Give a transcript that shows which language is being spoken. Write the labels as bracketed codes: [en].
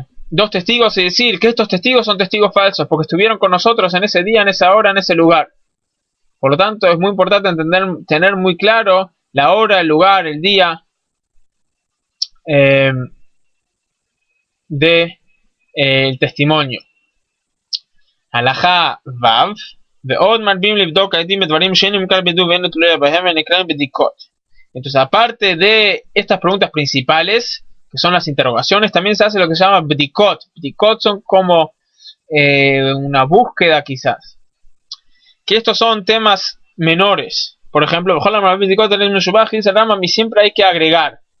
[es] dos testigos y decir que estos testigos son testigos falsos porque estuvieron con nosotros en ese día, en esa hora, en ese lugar. Por lo tanto, es muy importante tener muy claro la hora, el lugar, el día de el testimonio. [he] הלכה ו' ועוד מרבים לבדוק העדים בדברים שאין מכלל בידור ואין תלויה בהם ונקראים בדיקות. [es] Entonces, aparte de estas preguntas principales, que son las interrogaciones, también se hace lo que se llama bdikot. Bdikot son como una búsqueda quizás. Que estos son temas menores. Por ejemplo, dice Rambam, y siempre hay que agregar.